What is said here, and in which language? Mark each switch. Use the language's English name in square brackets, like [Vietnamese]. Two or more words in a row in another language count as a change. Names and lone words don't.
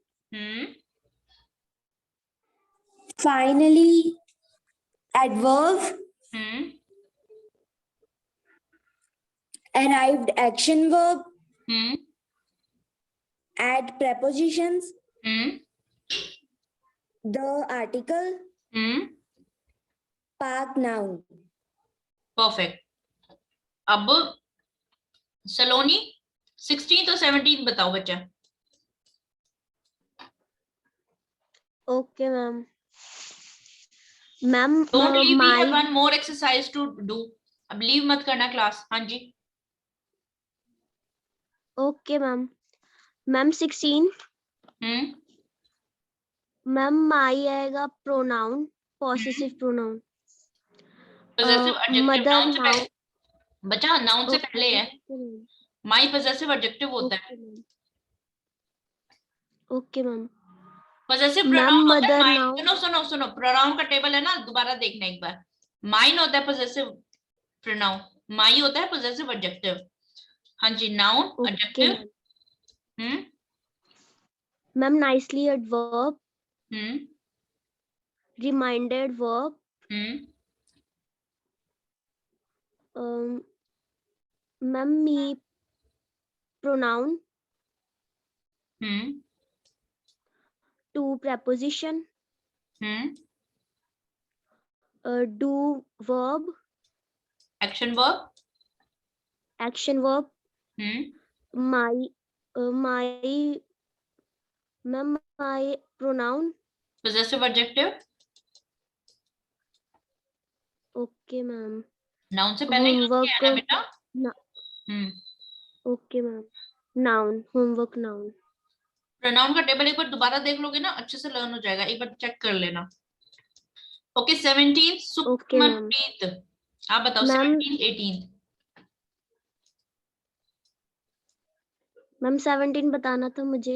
[English] Finally, adverb, arrived action verb, add prepositions, the article, park noun. [Hindi] परफेक्ट. अब सलोनी 16th और 17th बताओ बच्चा. [English] Okay, ma'am. Ma'am, Don't leave. We have my one more exercise to do. [Hindi] अब लीव मत करना क्लास. हाँ जी. [English] okay, ma'am. Ma'am, 16. Ma'am, my आएगा pronoun, possessive pronoun. Possessive adjective mother [Hindi] noun से [English] noun. [Hindi] पहले. बच्चा नाउन से पहले है. माई [English] possessive adjective [Hindi] होता है. [English] Okay, ma'am. possessive Ma'am, [Hindi] pronoun होता [English] mother [Hindi] है. [English] noun. [Hindi] सुनो pronoun का टेबल है ना, दोबारा देखना एक बार. माइन होता है [English] possessive pronoun. [Hindi] माई होता है [English] possessive adjective. [Hindi] हाँ जी. [English] नाउन, adjective. Ma'am, nicely adverb, हम्म reminded verb, हम्म ma'am, me pronoun, हम्म to preposition, हम्म do verb, action verb action verb, my ma'am, my pronoun. possessive adjective Okay, ma'am. [Hindi] नाउन से पहले यूज किया है ना बेटा? [English] No, हम्म okay, ma'am. Noun, homework noun. [Hindi] प्रोनाउन का टेबल एक बार दोबारा देख लोगे ना, अच्छे से लर्न हो जाएगा, एक बार चेक कर लेना। [English] ओके 17 Okay, ma'am. [Hindi] सुखमनप्रीत, आप बताओ [English] Ma'am. 17 18 [Hindi] मैम 17 बताना था मुझे।